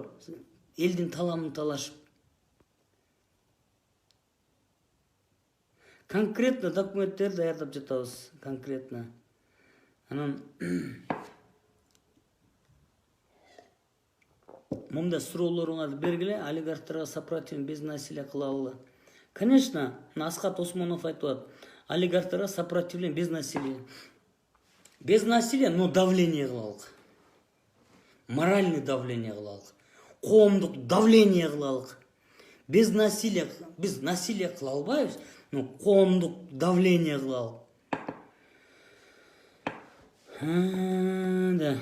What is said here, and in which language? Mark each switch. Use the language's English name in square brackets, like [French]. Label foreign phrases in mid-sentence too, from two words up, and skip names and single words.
[Kyrgyz] Элдин таламын талашып. Конкретно документтер даярдап жатабыз, конкретно. Анан мындай суроолоруңарды бергиле, олигархтарга [Russian] сопротивление без насилия [Kyrgyz] кылалы. Конечно, Асхат Осмонов айтып атат. [Russian] Олигархтарга сопротивление без насилия. Без насилия, но давление кылалык. Моральный давление [Kyrgyz] кылалык. Коомдук давление кылалык. [Russian] Без насилия, [Kyrgyz] биз насилие кыла албайбыз, но коомдук давление кылалык. Да.